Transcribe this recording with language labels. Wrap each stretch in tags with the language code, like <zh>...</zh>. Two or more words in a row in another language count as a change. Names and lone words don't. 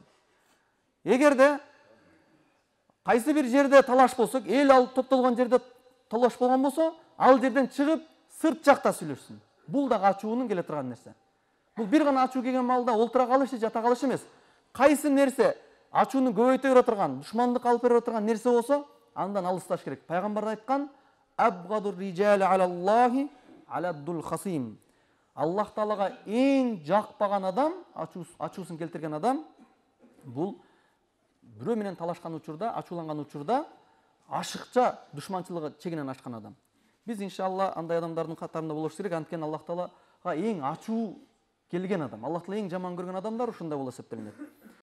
<ky>Эгерде кайсы бир жерде талаш болсо, эл алып топтолгон жерде талаш болгон болсо, ал жерден чыгып сырт жакта сүйлөшсүн. Бул да ачуунун келе турган нерсе. Бул бир гана ачуу келген маалда олтура калыш же жата калыш эмес. Кайсы нерсе ачууну көбөйтө бере турган, душмандык алып бере турган нерсе болсо, андан алысташ керек. Пайгамбар айткан:</ky> <ar>"أبغض الرجال إلى الله الألد الخصم."</ar> <ky>Аллах Таалага эң жакпаган адам, ачуусун келтирген адам, бул бирөө менен талашкан учурда, ачууланган учурда ашыкча душманчылыгы чегинен ашкан адам. Биз иншалла андай адамдардын катарында болуш керек. Анткени Аллах Таалага эң ачуу келген адам, Аллах Таала эң жаман көргөн адамдар ушундай болуп эсептелинет.</ky>